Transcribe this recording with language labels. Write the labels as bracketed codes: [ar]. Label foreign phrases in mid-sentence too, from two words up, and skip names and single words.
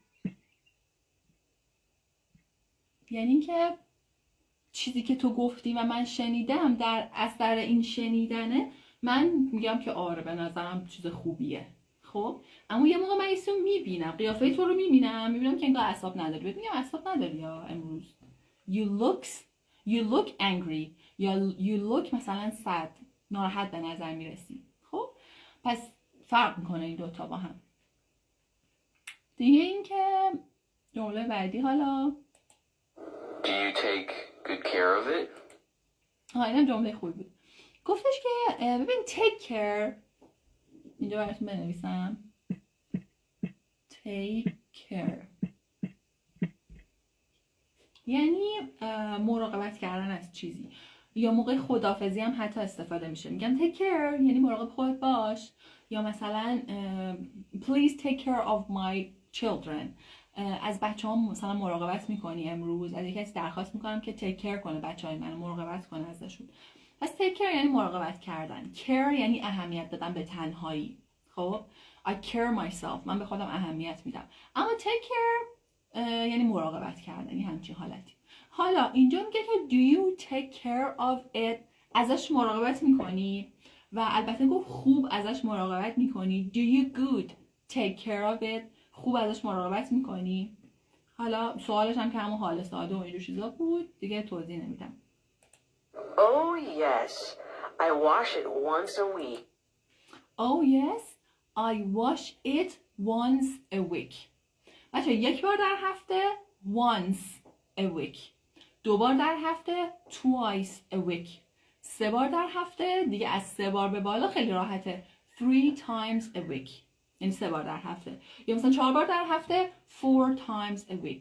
[fa] یعنی که چیزی که تو گفتی و من شنیدم، در اثر این شنیدنه من میگم که آره به نظرم چیز خوبیه. خب اما یه موقع من یه چیزی میبینم، قیافه تو رو میبینم که انگار اعصاب نداری. بهت میگم اعصاب نداری یا امروز [en] you look angry [fa] یا [en] you look [fa] مثلا sad، ناراحت به نظر میرسی. خب پس فرق میکنه این دوتا با هم. دیگه این که جمله بعدی حالا [en] Do you take good care of it? [fa] اینم جمله خوبی بود. گفتش که ببین [en] take care، [fa] اینجا براتون بنویسم [en] take care [fa] یعنی مراقبت کردن از چیزی، یا موقع خداحافظی هم حتی استفاده میشه. [en] میگن take care [fa] یعنی مراقب خودت باش، یا مثلا [en] please take care of my children، [fa] از بچه‌هام مثلا مراقبت میکنی امروز، از یکی درخواست میکنم که [en] take care [fa] کنه بچه‌های من، مراقبت کنه ازشون. پس [en] take care [fa] یعنی مراقبت کردن، care یعنی اهمیت دادن به تنهایی. [en] خب I care myself، [fa] من به خودم اهمیت میدم. اما [en] take care [fa] یعنی مراقبت کردن، یعنی همچین حالتی. حالا اینجا میگه که [en] do you take care of it، [fa] ازش مراقبت میکنی، و البته گفت خوب ازش مراقبت میکنی. [en] do you good take care of it، [fa] خوب ازش مراقبت میکنی. حالا سوالش هم که همون حال ساده و اینجور چیزا بود، دیگه توضیح نمیدم. [en] Oh, yes. I wash it once a week. Oh yes, I wash it once a week. [fa] بچه یک بار در هفته [en] once a week، [fa] دو بار در هفته [en] twice a week، [fa] سه بار در هفته دیگه از سه بار به بالا خیلی راحته 3 [en] times a week، [fa] یعنی سه بار در هفته، یا مثلا 4 بار در هفته 4 [en] times a week.